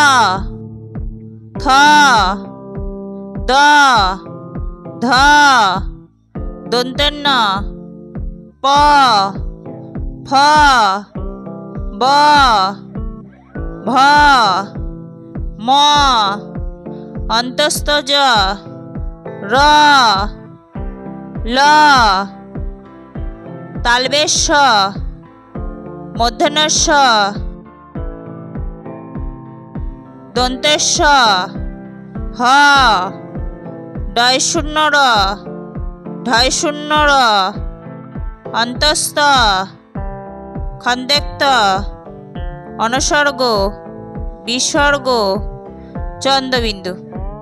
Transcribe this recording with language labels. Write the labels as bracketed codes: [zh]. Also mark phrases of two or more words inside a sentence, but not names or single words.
[bn] থ দ ধ দন্তেন্ন প ফ ব ভ ম অন্তস্থ জ র ল তালবেশ মূর্ধন্য দন্তেশ হ ডয় শূন্য র ঢয় শূন্য র অন্তস্থ খন্দেক্ত অনুসর্গ বিসর্গ চন্দ্রবিন্দু।